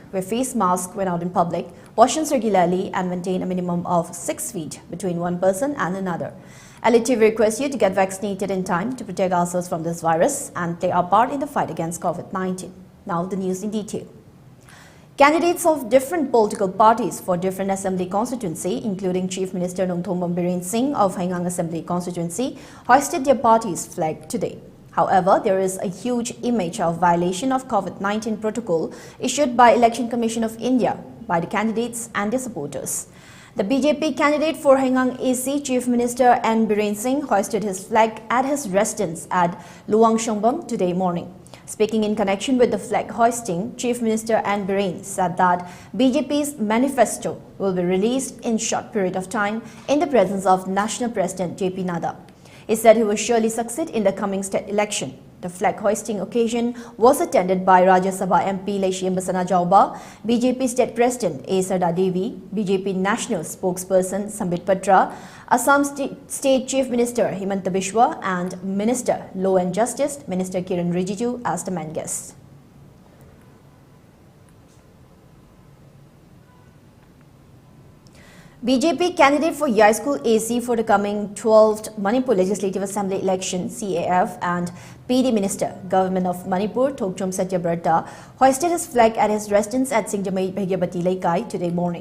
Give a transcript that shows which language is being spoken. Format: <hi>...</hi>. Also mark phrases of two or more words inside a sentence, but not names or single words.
<en>Wear face masks when out in public, wash hands regularly and maintain a minimum of 6 feet between one person and another. ELITETV requests you to get vaccinated in time to protect ourselves from this virus and play our part in the fight against COVID-19. Now the news in detail. Candidates of different political parties for different assembly constituency, including Chief Minister Nongthongmam Biren Singh of Haingang Assembly constituency, hoisted their party's flag today. However, there is a huge image of violation of COVID-19 protocol issued by Election Commission of India by the candidates and their supporters. The BJP candidate for Haingang AC, Chief Minister N. Biren Singh, hoisted his flag at his residence at Luang Shongbam today morning. Speaking in connection with the flag hoisting, Chief Minister N. Biren said that BJP's manifesto will be released in short period of time in the presence of National President J.P. Nadda. He said he will surely succeed in the coming state election. The flag hoisting occasion was attended by Rajya Sabha MP Leishiem Basana Jauba, BJP State President A. Sarda Devi, BJP National Spokesperson Sambit Patra, Assam State Chief Minister Himanta Biswa and Minister Law and Justice Minister Kiran Rijiju as the main guests. BJP candidate for Yai School AC for the coming 12th Manipur Legislative Assembly election CAF and PD Minister, Government of Manipur, Thokchom Satyabrata, hoisted his flag at his residence at Singjamai Hemabati Laikai today morning.</en>